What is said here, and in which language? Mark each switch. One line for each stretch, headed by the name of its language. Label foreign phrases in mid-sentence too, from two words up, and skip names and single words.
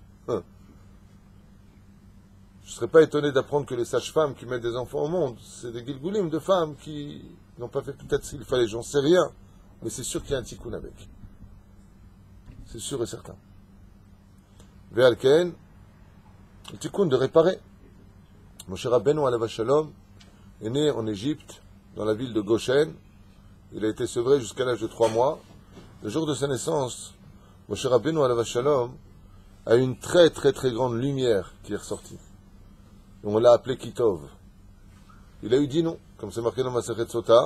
French: Je ne serais pas étonné d'apprendre que les sages-femmes qui mettent des enfants au monde, c'est des gilgulim de femmes qui n'ont pas fait peut-être ce qu'il fallait, j'en sais rien. Mais c'est sûr qu'il y a un tikkun avec. C'est sûr et certain. Ve'alken, le tikkun de réparer. Moshe Rabbeinu
Hebrew: עליו השלום
French: est né en Égypte, dans la ville de Goshen. Il a été sevré jusqu'à l'âge de 3 mois. Le jour de sa naissance, Moshe Rabbeinu
Hebrew: עליו השלום
French: a eu une très très très grande lumière qui est ressortie. Et on l'a appelé Kitov. Il a eu dit non, comme c'est marqué dans Masechet Sota.